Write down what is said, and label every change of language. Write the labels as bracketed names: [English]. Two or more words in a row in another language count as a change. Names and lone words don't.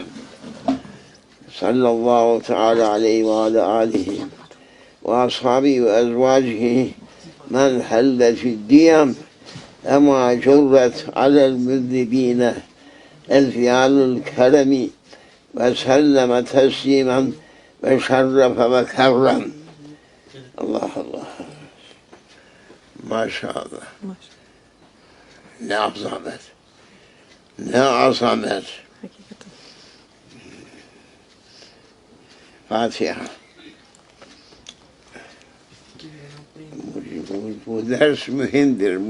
[Arabic] صلى الله تعالى عليه وعلى آله وأصحابه وأزواجه من حل في الديم أما جرت على المذنبين الفعال الكرم وسلم تسليما وشرف وكرم. [Turkish] Allah Allah. Maşallah. Ne azamet. Ne azamet. Hakikaten. Fatiha. Bu ders mühimdir.